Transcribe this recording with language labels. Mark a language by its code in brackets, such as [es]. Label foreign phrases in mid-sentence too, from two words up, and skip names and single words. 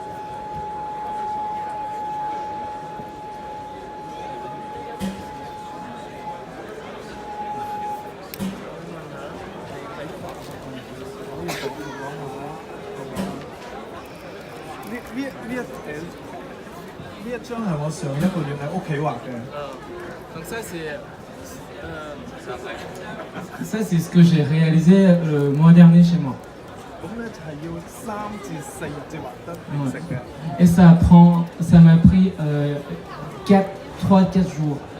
[yue] 可以講下呢一張係我上一個月喺屋企畫嘅。 [fr] Donc ça c'est ce que j'ai réalisé le mois dernier chez moi. Et ça m'a pris 3-4 jours.